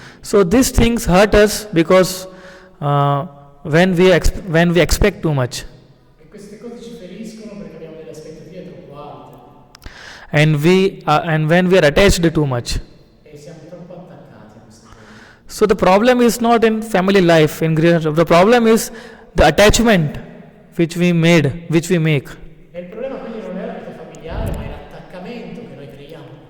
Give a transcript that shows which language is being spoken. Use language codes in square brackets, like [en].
[en] So these things hurt us because when we expect too much, [it] E queste cose ci feriscono perché abbiamo delle aspettative troppo alte [en] and when we are attached too much. [it] e siamo troppo attaccati a queste cose. [en] So the problem is not in family life, in relationship. The problem is the attachment which we make. [it] E il problema quindi non è la vita familiare, ma è l'attaccamento che noi creiamo.